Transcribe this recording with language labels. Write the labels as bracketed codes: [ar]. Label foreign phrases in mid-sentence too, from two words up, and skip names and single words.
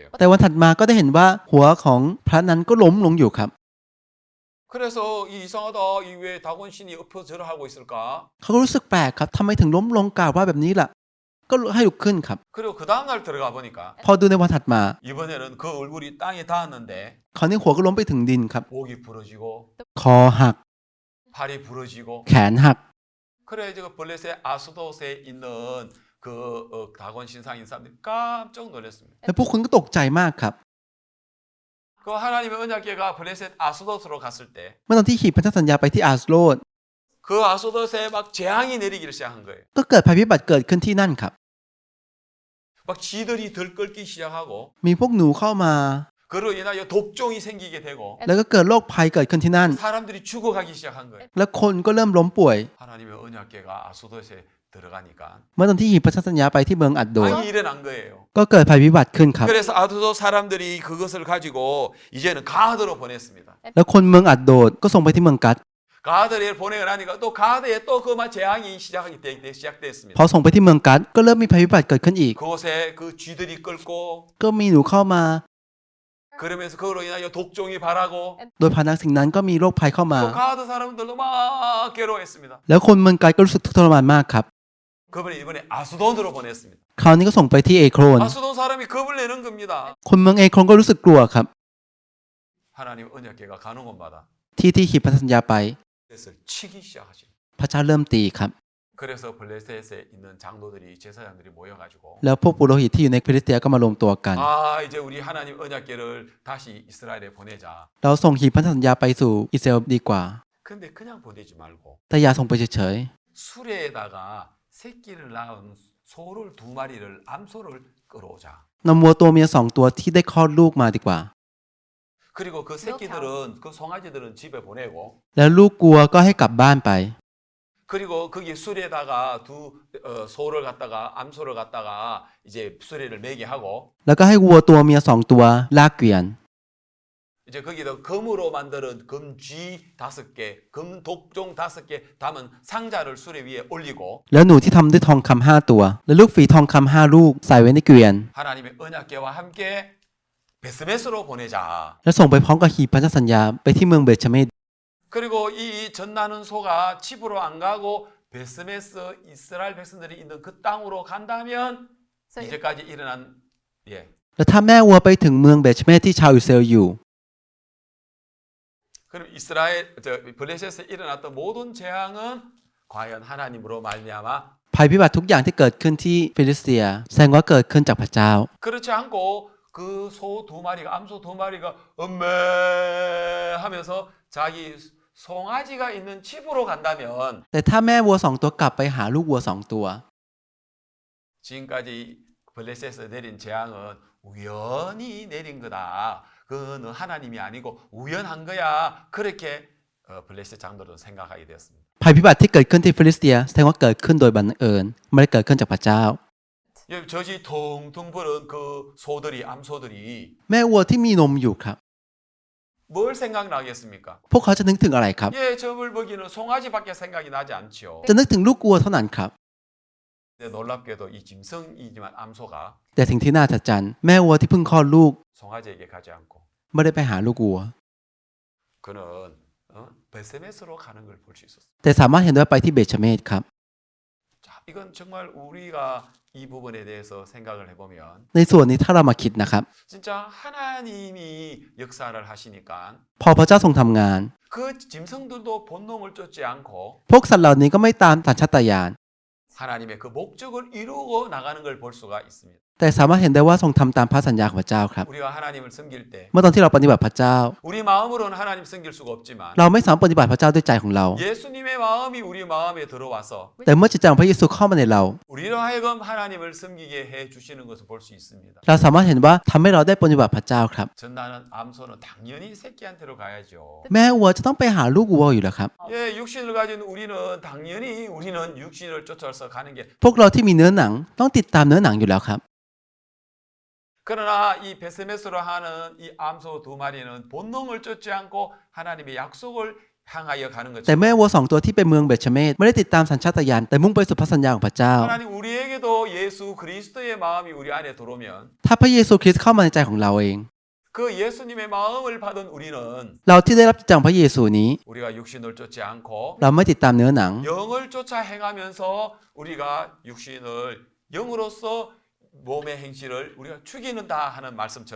[th] แต่วันถัดมาก็ได้เห็นว่าหัวของพระนั้นก็ล้มลงอยู่ครับ [ko] 그래서 이 이상하다. 이 왜 다곤 신이 엎어 절을 하고 있을까? [th] เขาก็รู้สึกแปลกครับทำไมถึงล้มลงกล่าวว่าแบบนี้ล่ะ ก็ให้ลุกขึ้นครับ [ko] 그리고 그 다음날 들어가 보니까 [th] พอดูในวันถัดมา [ko] 이번에는 그 얼굴이 땅에 닿았는데 [th] คราวนี้หัวก็ล้มไปถึงดินครับ [ko] 목이 부러지고 [th] คอหัก [ko] 팔이 부러지고 [th] แขนหัก [ko] 그래 이제 그 블레셋 아스돗에 있는 그 다곤 신상인 사람들이 깜짝 놀랐습니다. [th] แล้วพวกคุณก็ตกใจมากครับ [ko] 그 하나님의 언약궤가 블레셋 아스돗으로 갔을 때 그 [th] เมื่อตอนที่ขีดพันธสัญญาไปที่อาสโลด [ko] 아스돗에 막 재앙이 내리기를 시작한 거예요. [th] ก็เกิดภัยพิบัติเกิดขึ้นที่นั่นครับ [ko] 막 쥐들이 들끓기 시작하고 [th] มีพวกหนูเข้ามา [ko] 그로 인하여 독종이 생기게 되고 [th] แล้วก็เกิดโรคภัยเกิดขึ้นที่นั่น [ko] 사람들이 죽어가기 시작한 거예요. [th] แล้วคนก็เริ่มล้มป่วย [ko] 하나님의 언약궤가 아스돗에 들어가니까 [th] เมื่อตอนที่หีบพันธสัญญาไปที่เมืองอัดโดด [ko] 왕이 일어난 거예요. [th] ก็เกิดภัยพิบัติขึ้นครับ [ko] 그래서 아스돗 사람들이 그것을 가지고 이제는 가드로 보냈습니다. [th] แล้วคนเมืองอัดโดดก็ส่งไปที่เมืองกัด [ko] 가드를 보내고 나니까 또 가드에 또 그만 재앙이 시작됐습니다. [th] พอส่งไปที่เมืองกัดก็เริ่มมีภัยพิบัติเกิดขึ้นอีก [ko] 그곳에 그 쥐들이 끓고 [th] ก็มีหนูเข้ามา [ko] 그러면서 그로 인하여 독종이 발하고 [th] โดยพานักสิ่งนั้นก็มีโรคภัยเข้ามา [ko] 또 가드 사람들도 막 괴로워했습니다. [th] แล้วคนเมืองกัดก็รู้สึกทุกข์ทรมานมากครับ [ko] 그분이 이번에 아수돈으로 보냈습니다. [th] คราวนี้ก็ส่งไปที่เอโครน [ko] 아수돈 사람이 겁을 내는 겁니다. [th] คนเมืองเอโครนก็รู้สึกกลัวครับ [ko] 하나님 언약궤가 가는 곳마다 [th] ที่ขีดพันธสัญญาไป [ko] 블레셋을 치기 시작하십니다. [th] พระเจ้าเริ่มตีครับ [ko] 그래서 블레셋에 있는 장로들이 제사장들이 모여가지고 [th] แล้วพวกปุโรหิตที่อยู่ในฟิลิสเตียก็มารวมตัวกัน [ko] 아 이제 우리 하나님 언약궤를 다시 이스라엘에 보내자. [th] เราส่งขีดพันธสัญญาไปสู่อิสราเอลดีกว่า [ko] 근데 그냥 보내지 말고 [th] แต่อย่าส่งไปเฉย [ko] 수레에다가 새끼를 낳은 소를 두 마리를 암소를 끌어오자. [th] ๆนำวัวตัวเมีย2 ตัวที่ได้คลอดลูกมาดีกว่า [ko] 그리고 그 새끼들은 그 송아지들은 집에 보내고 [th] แล้วลูกกลัวก็ให้กลับบ้านไป [ko] 그리고 거기 수레에다가 두 소를 갖다가 암소를 갖다가 이제 수레를 매게 하고 [th] แล้วก็ให้วัวตัวเมีย2 ตัวลากเกวียน [ko] 이제 거기다 금으로 만드는 금쥐 5개, 금독종 5개 담은 상자를 수레 위에 올리고 [th] แล้วหนูที่ทำด้วยทองคำ5 ตัว และลูกฝีทองคำ5 ลูกใส่ไว้ในเกวียน [ko] 하나님의 언약궤와 함께 베스메스로 보내자. [th] แล้วส่งไปพร้อมกับขีดพันธสัญญาไปที่เมืองเบธชเมส [ko] 그리고 이 전나는 소가 집으로 안 가고 베스메스 이스라엘 백성들이 있는 그 땅으로 간다면 [en] So if, [ko] 이제까지 일어난 예. [th] แล้วถ้าแม่วัวไปถึงเมืองเบธชเมสที่ชาวอิสราเอลอยู่ [ko] 그럼 이스라엘 블레셋에 일어났던 모든 재앙은 과연 하나님으로 말미암아 [th] ภัยพิบัติทุกอย่างที่เกิดขึ้นที่ฟิลิสเตียแสดงว่าเกิดขึ้นจากพระเจ้า [ko] 그렇지 않고 그 소 두 마리가 암소 두 마리가 엄매 하면서 자기 송아지가 있는 집으로 간다면 [th] แต่ถ้าแม่วัว2 ตัวกลับไปหาลูกวัว2 ตัว [ko] 지금까지 블레셋에서 내린 재앙은 우연히 내린 거다. 그는 하나님이 아니고 우연한 거야. 그렇게 블레셋 장로들은 생각하게 되었습니다. [th] ภัยพิบัติที่เกิดขึ้นที่ฟิลิสเตียแสดงว่าเกิดขึ้นโดยบังเอิญไม่ได้เกิดขึ้นจากพระเจ้า [ko] 젖이 퉁퉁 부른 그 소들이 암소들이 [th] แม่วัวที่มีนมอยู่ครับ [ko] 뭘 생각나겠습니까? [th] พวกเขาจะนึกถึงอะไรครับ [ko] 예, 저물 먹이는 송아지밖에 생각이 나지 않지요. [th] จะนึกถึงลูกวัวเท่านั้นครับ [ko] 근데 놀랍게도 이 짐승이지만 암소가 [th] แต่สิ่งที่น่าอัศจรรย์แม่วัวที่เพิ่งคลอดลูก [ko] 송아지에게 가지 않고 [th] ไม่ได้ไปหาลูกวัว [ko] 그는 베세메스로 가는 걸 볼 수 있었어요. [th] แต่สามารถเห็นได้ว่าไปที่เบธชเมศครับ [ko] 자, 이건 정말 우리가 이 부분에 대해서 생각을 해보면 [th] ในส่วนนี้ถ้าเรามาคิดนะครับ [ko] 진짜 하나님이 역사를 하시니까 [th] พอพระเจ้าทรงทำงาน [ko] 그 짐승들도 본능을 쫓지 않고 [th] พวกสัตว์เหล่านี้ก็ไม่ตามสัญชาตญาณ [ko] 하나님의 그 목적을 이루고 나가는 걸 볼 수가 있습니다. [th] แต่สามารถเห็นได้ว่าทรงทำตามพระสัญญาของพระเจ้าครับ [ko] 우리가 하나님을 섬길 때 [th] เมื่อตอนที่เราปฏิบัติพระเจ้า [ko] 우리 마음으로는 하나님 섬길 수가 없지만 [th] เราไม่สามารถปฏิบัติพระเจ้าด้วยใจของเรา [ko] 예수님의 마음이 우리 마음에 들어와서 [th] แต่เมื่อจิตใจของพระเยซูเข้ามาในเรา [ko] 우리로 하여금 하나님을 섬기게 해 주시는 것을 볼 수 있습니다. [th] เราสามารถเห็นว่าทำให้เราได้ปฏิบัติพระเจ้าครับ [ko] 전나는 암소는 당연히 새끼한테로 가야죠. [th] แม่วัวจะต้องไปหาลูกวัวอยู่แล้วครับ [ko] 예, 육신을 가진 우리는 당연히 우리는 육신을 쫓아서 가는 게 [th] พวกเราที่มีเนื้อหนังต้องติดตามเนื้อหนังอยู่แล้วครับ [ko] 그러나 이 베세메스로 하는 이 암소 두 마리는 본능을 쫓지 않고 하나님의 약속을 향하여 가는 [th] แต่ [ko] 것처럼 [th] แม่วัวสองตัวที่ไปเมืองเบธชเมศไม่ได้ติดตามสัญชาตญาณแต่มุ่งไปสู่พระสัญญาของพระเจ้า [ko] 하나님 우리에게도 예수 그리스도의 마음이 우리 안에 들어오면 [th] ถ้าพระเยซูคริสต์เข้ามาในใจของเราเอง [ko] 그 예수님의 마음을 받은 우리는 [th] เราที่ได้รับจิตใจของพระ예ซูนี้ [ko] 우리가 육신을 쫓지 않고 [th] เราไม่ติดตามเนื้อหนัง [ko] 영을 쫓아 행하면서 우리가 육신을 영으로서 몸의 행실을 우리가 죽이는다 하는 말씀처럼